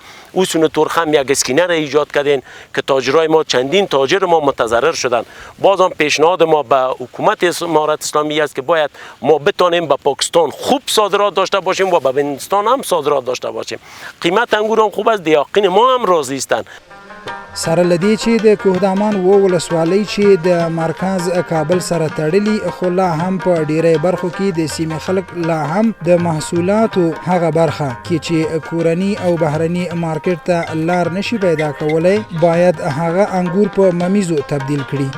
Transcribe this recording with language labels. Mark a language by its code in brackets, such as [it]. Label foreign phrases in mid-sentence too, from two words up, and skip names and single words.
[fa] اوسون تورخم یک اسکینر ایجاد کردین که تاجرای ما، چندین تاجر ما متضرر شدن. بازم پیشنهاد ما به حکومت امارت اسلامی است که باید ما بتانیم به پاکستان خوب صادرات داشته باشیم و به هندوستان هم صادرات داشته باشیم. قیمت انگور هم خوب است، دیاقین ما هم راضی هستند. [ps] سره لدی چې د کوهدامان و ولسوالۍ چې د مرکز کابل سره تړلي خو لا هم په ډیری برخو کې د سیمې خلک لا هم د محصولاتو هغه برخه کې چې کورني او بهرني مارکیټ ته لار نشي پیدا کولای باید هغه انګور په ممیزو تبدیل کړي.